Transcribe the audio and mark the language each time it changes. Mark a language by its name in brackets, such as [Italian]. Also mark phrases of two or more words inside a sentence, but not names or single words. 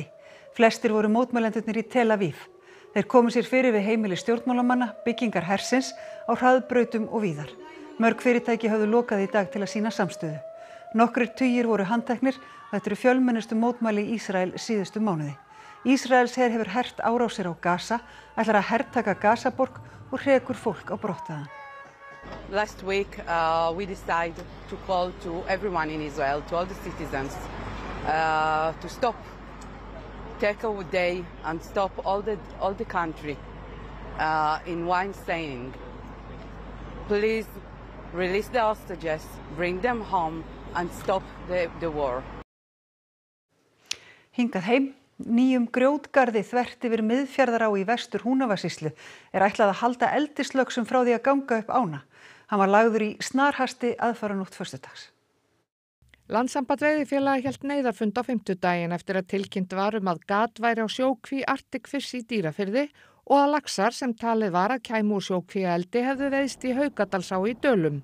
[Icelandic] Flestir voru mótmælendurnir í Tel Aviv. Þeir komu sér fyrir við heimili stjórnmálamanna, byggingar hersins á hraðbrautum og víðar. Mörg fyrirtæki höfðu lokað í dag til að sýna samstöðu. Nokkrir tugir voru handteknir. Þetta eru fjölmennustu mótmæli í Ísrael síðustu mánuði. Ísraels her hefur hert árásir á Gaza, ætlar að hertaka Gazaborg og hrekur fólk á brott þaðan. [English] Last week we decided to call to everyone in Israel, to all the citizens, to stop, take a day and stop all the country in one saying, please release the hostages, bring them home and stop the war. [Icelandic] Hingað heim. Nýjum grjótgarði þvert yfir Miðfjarðará í vestur Húnavatnssýslu ætlað að halda eldislöxum frá því að ganga upp ána. Hann var lagður í snarhasti aðfaranótt föstudags. Landssamband veiðifélaga hélt neyðarfund á fimmtudaginn eftir að tilkynnt var að gat væri á sjókví Arctic Fish í Dýrafirði og að laxar sem talið var að kæmu úr sjókvíaeldi hefðu veiðst í Haukadalsá í Dölum.